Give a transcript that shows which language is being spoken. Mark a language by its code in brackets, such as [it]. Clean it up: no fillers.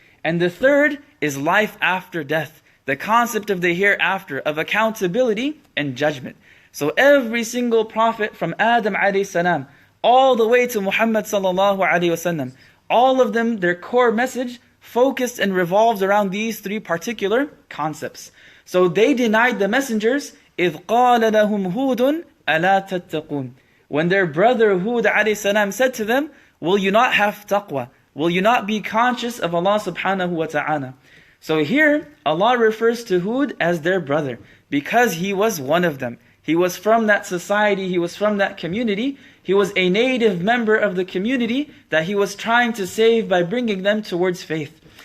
[en] And the third is life after death. The concept of the hereafter, of accountability and judgment. So every single prophet from Adam alayhi salam, all the way to Muhammad sallallahu alayhi wasallam, all of them, their core message focused and revolved around these three particular concepts. So they denied the messengers, [ar] إِذْ قَالَ لَهُمْ هُودٌ أَلَا تَتَّقُونَ. [en] When their brother Hud alayhi salam said to them, will you not have taqwa? Will you not be conscious of Allah subhanahu wa ta'ala? So here, Allah refers to Hud as their brother, because he was one of them. He was from that society, he was from that community. He was a native member of the community that he was trying to save by bringing them towards faith.